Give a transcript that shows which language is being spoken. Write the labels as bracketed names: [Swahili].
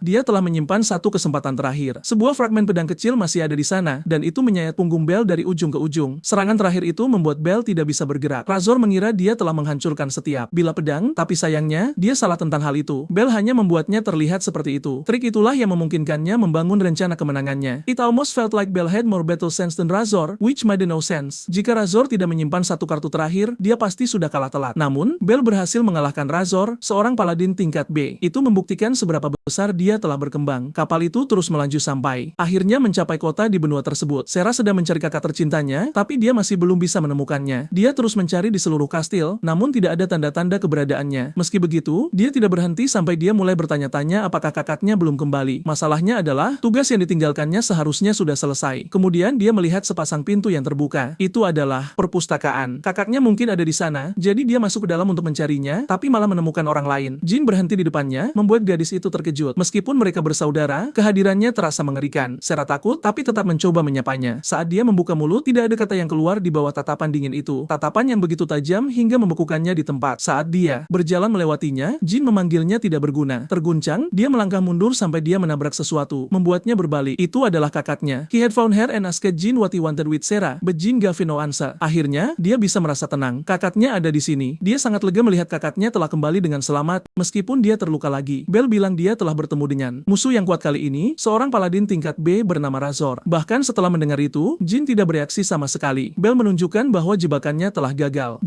[Indonesian] Dia telah menyimpan satu kesempatan terakhir. Sebuah fragmen pedang kecil masih ada di sana, dan itu menyayat punggung Bell dari ujung ke ujung. Serangan terakhir itu membuat Bell tidak bisa bergerak. Razor mengira dia telah menghancurkan setiap bilah pedang, tapi sayangnya, dia salah tentang hal itu. Bell hanya membuatnya terlihat seperti itu. Trik itulah yang memungkinkannya membangun rencana kemenangannya. [English] It almost felt like Bell had more battle sense than Razor, which made no sense. [Indonesian] Jika Razor tidak menyimpan satu kartu terakhir, dia pasti sudah kalah telak. Namun, Bell berhasil mengalahkan Razor, seorang paladin tingkat B. Itu membuktikan seberapa besar dia telah berkembang. Kapal itu terus melaju sampai akhirnya mencapai kota di benua tersebut. Sarah sedang mencari kakak tercintanya, tapi dia masih belum bisa menemukannya. Dia terus mencari di seluruh kastil, namun tidak ada tanda-tanda keberadaannya. Meski begitu, dia tidak berhenti sampai dia mulai bertanya-tanya apakah kakaknya belum kembali. Masalahnya adalah, tugas yang ditinggalkannya seharusnya sudah selesai. Kemudian dia melihat sepasang pintu yang terbuka. Itu adalah perpustakaan. Kakaknya mungkin ada di sana, jadi dia masuk ke dalam untuk mencarinya, tapi malah menemukan orang lain. Jin berhenti di depannya, membuat gadis itu terkejut. Meskipun mereka bersaudara, kehadirannya terasa mengerikan. Sarah takut, tapi tetap mencoba menyapanya. Saat dia membuka mulut, tidak ada kata yang keluar di bawah tatapan dingin itu. Tatapan yang begitu tajam hingga membekukannya di tempat. Saat dia berjalan melewatinya, Jin memanggilnya tidak berguna. Terguncang, dia melangkah mundur sampai dia menabrak sesuatu, membuatnya berbalik. Itu adalah kakaknya. [English] He had found her and asked Jin what he wanted with Sarah, but Jin gave no answer. [Indonesian] Akhirnya, dia bisa merasa tenang. Kakaknya ada di sini. Dia sangat lega melihat kakaknya telah kembali dengan selamat, meskipun dia terluka lagi. Bell bilang dia telah bertemu dengan musuh yang kuat kali ini, seorang paladin tingkat B bernama Razor. Bahkan setelah mendengar itu, Jin tidak bereaksi sama sekali. Bell menunjukkan bahwa jebakannya telah gagal.